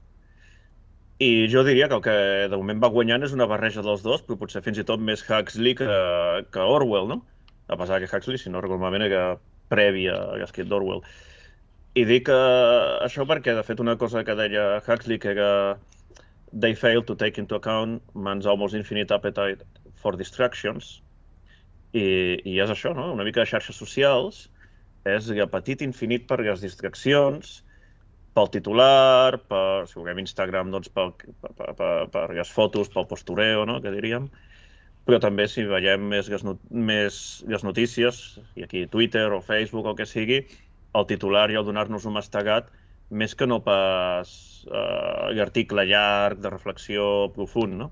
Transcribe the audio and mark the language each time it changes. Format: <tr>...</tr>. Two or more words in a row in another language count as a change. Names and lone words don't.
<ca>I jo diria que el que de moment va guanyant és una barreja dels dos, però potser fins i tot més Huxley que Orwell, no? A pesar que Huxley, si no recordo malament, era previ a l'escrit d'Orwell. I dic això perquè, de fet, una cosa que deia Huxley, que era</ca> <en>they fail to take into account man's almost infinite appetite for distractions,</en> <ca>i és això, no? Una mica de xarxes socials és l'apetit infinit per les distraccions, pel titular, si vulguem Instagram, doncs per les fotos, pel postureo, no? Que diríem. Però també si veiem més les notícies, i aquí Twitter o Facebook o el que sigui, el titular i el donar-nos un mastegat, més que no pas l'article llarg, de reflexió profund, no?</ca>